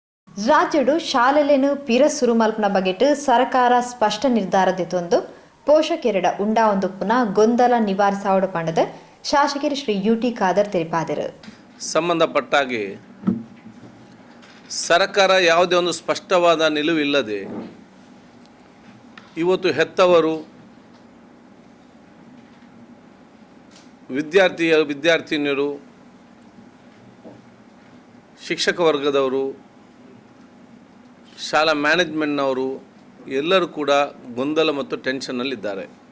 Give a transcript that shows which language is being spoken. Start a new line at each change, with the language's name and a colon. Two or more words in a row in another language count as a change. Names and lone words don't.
Tulu: ರಾಜ್ಯಡು ಶಾಲೆಲೇನು ಪಿರ ಸುರು ಮಲ್ಪನ ಬಗೆಟ್ ಸರ್ಕಾರ ಸ್ಪಷ್ಟ ನಿರ್ಧಾರದಿತ್ತೊಂದು ಪೋಷಕರೆಡ ಉಂಡಾವೊಂದುಪ್ಪುನ ಗೊಂದಲ ನಿವಾರಿಸಾವಡು ಪಂಡದ ಶಾಸಕರು ಶ್ರೀ ಯುಟಿ ಖಾದರ್ ತಿಳಿಪಾದರು.
Kannada: ಸಂಬಂಧಪಟ್ಟಾಗೆ ಸರ್ಕಾರ ಯಾವುದೇ ಒಂದು ಸ್ಪಷ್ಟವಾದ ನಿಲುವಿಲ್ಲದೆ ಇವತ್ತು ಹೆತ್ತವರು ವಿದ್ಯಾರ್ಥಿನಿಯರು ಶಿಕ್ಷಕ ವರ್ಗದವರು ಶಾಲಾ ಮ್ಯಾನೇಜ್ಮೆಂಟ್ನವರು ಎಲ್ಲರೂ ಕೂಡ ಗೊಂದಲ ಮತ್ತು ಟೆನ್ಷನ್ನಲ್ಲಿದ್ದಾರೆ.